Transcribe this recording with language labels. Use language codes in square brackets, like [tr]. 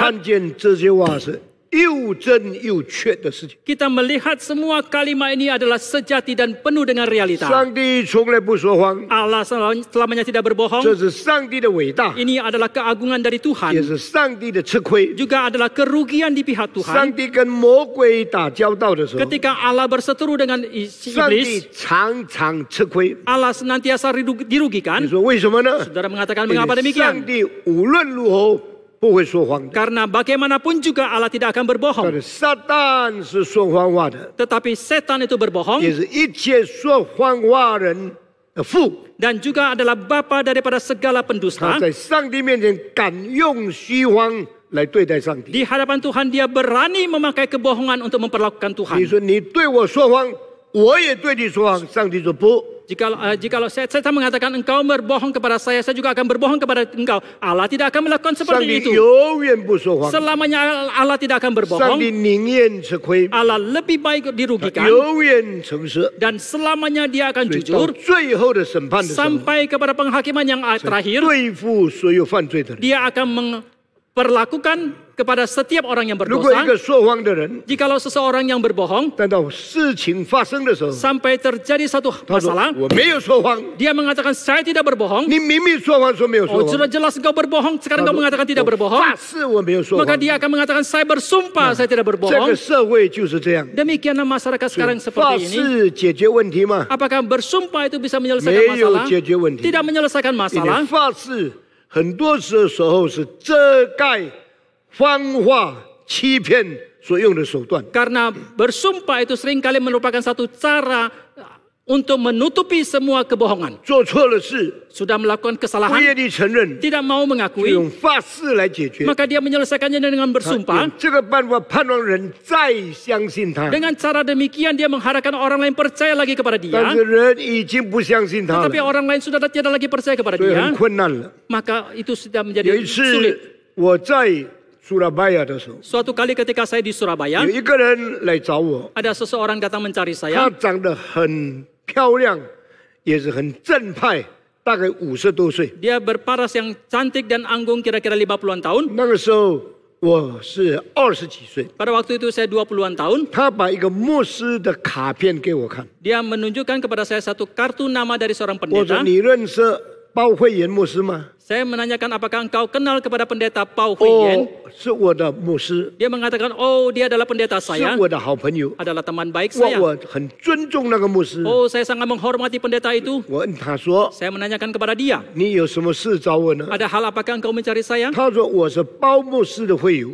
[zh] 看见这些话是又真又确的事情。 [id] Kita melihat semua kalimat ini adalah sejati dan penuh dengan realita. [zh] 上帝从来不说谎， [id] Allah selamanya tidak berbohong. [zh] 这是上帝的伟大， [id] Ini adalah keagungan dari [zh] 也 [id] Tuhan. [zh] 是上帝的吃亏。 [id] Juga adalah kerugian di pihak [zh] 上 [id] Tuhan. [zh] 帝跟魔鬼打交道的时候， [id] Ketika Allah berseteru dengan [zh] 上帝 [id] iblis, [zh] 常常吃亏。 [id] Allah senantiasa [zh] 你 [id] dirugikan. [zh] 说为什么呢？ [id] Saudara mengatakan [zh] 因 [id] mengapa [zh] 为 [id] demikian? [zh] 上帝无论如何不会说谎的， [id] Karena bagaimanapun juga Allah tidak akan berbohong. [zh] 是撒旦是说谎话的， [id] Tetapi setan itu berbohong [zh] 也是一切说谎话人的父。 [id] dan juga adalah bapa daripada segala [zh] 他 [id] pendusta. [zh] 在上帝面前敢用虚谎来对待上帝。 [id] Di hadapan Tuhan dia berani memakai kebohongan untuk memperlakukan [zh] 你 [id] Tuhan. [zh] 说你对我说谎，我也对你说谎。上帝说不， [id] Jikalau setan mengatakan engkau berbohong kepada saya juga akan berbohong kepada engkau. Allah tidak akan melakukan [zh] 上 [id] seperti [zh] 帝 [id] itu. [zh] 永远不说谎。 [id] Selamanya Allah tidak akan [zh] 上 [id] berbohong. [zh] 帝宁愿吃亏， [id] Allah lebih baik dirugikan [zh] 永远诚实。 [id] dan selamanya dia akan [zh] 所以到 [id] jujur [zh] 最后的审判的时候， [id] sampai kepada penghakiman yang terakhir. [zh] 对付所有犯罪的人。 [id] Dia akan memperlakukan kepada setiap orang yang [zh] 如果一 [id] berdosa. [zh] 个说谎的人， [id] Jikalau seseorang yang berbohong [zh] 但到事情发生的时候， [id] sampai terjadi satu [zh] 他说 [id] masalah, [zh] 我没有说谎， [id] dia mengatakan saya tidak berbohong. [zh] 你明明说谎说没有 Oh 说谎， [id] sudah jelas engkau berbohong, sekarang [zh] 他说 [id] mengatakan tidak [zh] 我 [id] berbohong. [zh] 发誓我没有说 [id] Maka dia akan mengatakan saya bersumpah saya tidak [zh] 这 [id] berbohong. [zh] 个社会就是这样， [id] Demikianlah masyarakat sekarang [zh] 发 [id] seperti ini. [zh] 誓解决问题吗？ [id] Apakah bersumpah itu bisa menyelesaikan [zh] 没有 [id] masalah? [zh] 解决问题。 [id] Tidak menyelesaikan [zh] 因为 [id] masalah. [zh] 发誓很多时候是遮盖、谎话、欺骗所用的手段。 [id] Karena bersumpah itu seringkali merupakan satu cara untuk menutupi semua kebohongan. [zh] 做错了事， [id] Sudah melakukan [zh] 不 [id] kesalahan, [zh] 愿意承认， [id] tidak mau [zh] 就 [id] mengakui, [zh] 用发誓来解决。 [id] maka dia menyelesaikannya dengan bersumpah. [zh] 这个办法盼望人再相信他， [id] Dengan cara demikian dia mengharapkan orang lain percaya lagi kepada dia. [zh] 是人已经不相信他 [id] Tetapi [zh] 了， [id] orang lain sudah tidak lagi percaya kepada [zh] 所以很 [id] dia. [zh] 困难了。 [id] Maka itu sudah [zh] 有 [id] menjadi [zh] 一 [id] sulit. [zh] 次我在苏拉巴雅的时候， [id] Suatu kali ketika saya di Surabaya, [zh] 有一个人来找我， [id] ada seseorang datang mencari [zh] 他 [id] saya. [zh] 长得很漂亮，也是很正派，大概50多岁。 [id] Dia berparas yang cantik dan anggun kira-kira 50-an tahun. [zh] 那个时候我是20几岁， [id] Pada waktu itu saya 20-an tahun. [zh] 他把一个牧师的卡片给我看， [id] Dia menunjukkan kepada saya satu kartu nama dari seorang [zh] 我说 [id] pendeta. [zh] 你认识包慧妍牧师吗？ [id] Saya menanyakan apakah engkau kenal kepada pendeta Pau Huyen. [zh] 是我的牧师， [id] Dia mengatakan, oh dia adalah pendeta [zh] 是 [id] saya, [zh] 我的好朋友， [id] adalah teman baik saya. [zh] 我很尊重那个牧师。 [id] Oh saya sangat menghormati pendeta itu. [zh] 我问他说 [id] Saya menanyakan kepada dia, [zh] 你有什么事找我呢？ [id] ada hal apakah engkau mencari saya? [zh] 他说我是包牧师的会友，